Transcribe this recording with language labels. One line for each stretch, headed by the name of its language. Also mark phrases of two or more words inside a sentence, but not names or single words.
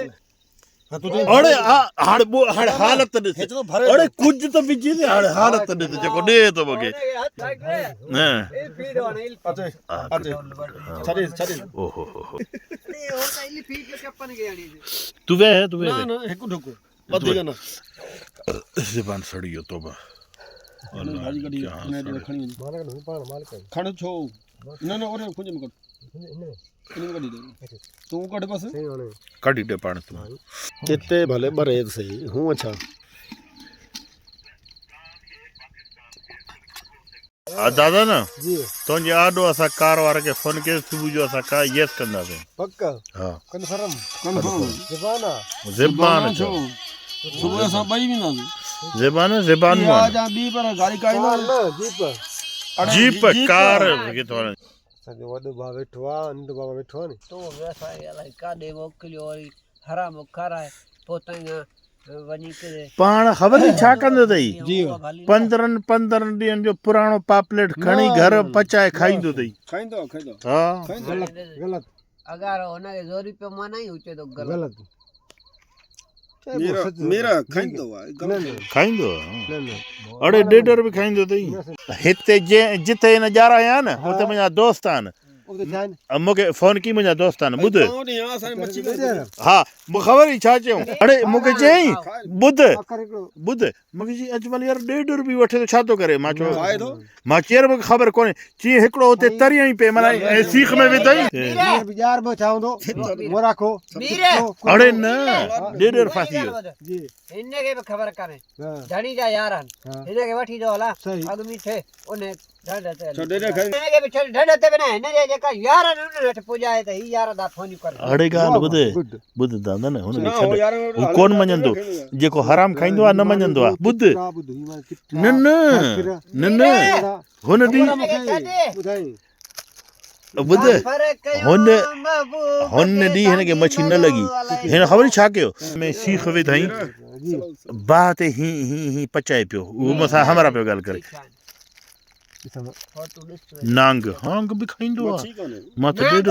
Sindhi: अड़े हाणे हालत ॾिस अड़े कुझु त विझी दे हाणे हालत ॾिस जेको ॾे थो मूंखे ओहो तूं वेह हिकु ढुकु वधीक न ज़बान सड़ी वियो तोबा भाजी कढी ने खणी मालक न पाण मालक खण छो न ओरे कुझ न कर इन कढी दे तू कढ बस कढी दे पाण तू किते भले बरे सही हूं अच्छा दादा न जी तुंहिंजे आॾो असां कार वारे खे फोन कयो सुबुह जो असां का यस कंदासीं पक्का हा कन्फर्म ज़बान छो सुबह असां ॿई वेंदासीं ज़बान आ जा ॿी पर गाड़ी काईंदा न जीप कार किथो सॼो वॾो भाउ वेठो आहे नंढो बाबा वेठो आहे नी तो व्यवसाय अलाए काॾे मोकिलियो वरी हराम खाराए पोइ ताईं वञी करे पाण ख़बर छा कंदो अथई जी 15 ॾींहंनि जो पुराणो पापलेट खणी घर पचाए खाईंदो अथई खाईंदो हा गलत अगरि हुनखे ज़ोरी पियो माना ई हुचे थो गलत मेरा खाईंदो अड़े ॾेढर बि खाईंदो अथई हिते जिते हिन ॼारा आया न हुते मुंहिंजा दोस्त आहिनि मूंखे फोन की मुंहिंजा दोस्त आहिनि ॿुध हा मूंखे ख़बर ई छा चयूं अड़े मूंखे चयईं ॿुध मूंखे चई अजमल यार ॾेढ बि वठे थो छा थो करे मां चयो मां चयईं मूंखे ख़बर कोन्हे चई हिकिड़ो हुते तरियईं पे माना सीख में विधई अड़े न ॾेढ फासी वियो हिनखे बि ख़बर कान्हे धणी जा यार आहिनि हिनखे वठी थो हलां अॻु में थिए उन ढंढ ते हिनखे बि ढंढ ते बि न हिनजे जेका यार आहिनि उन वटि पुॼाए त हीअ यार दा फोन करे अड़े ॻाल्हि ॿुध दादा न हुनखे छॾ हू कोन मञंदो जेको हराम खाईंदो आहे न मञंदो आहे ॿुध न हुन ॾींहुं ॿुध हुन ॾींहुं हिनखे मच्छी न लॻी हिन ख़बर छा कयो में सीख विधाई बाह ते ही पचाए पियो उहो मूंसां हमरा पियो ॻाल्हि करे नांग हांग बि खाईंदो आहे मां त ॾेढ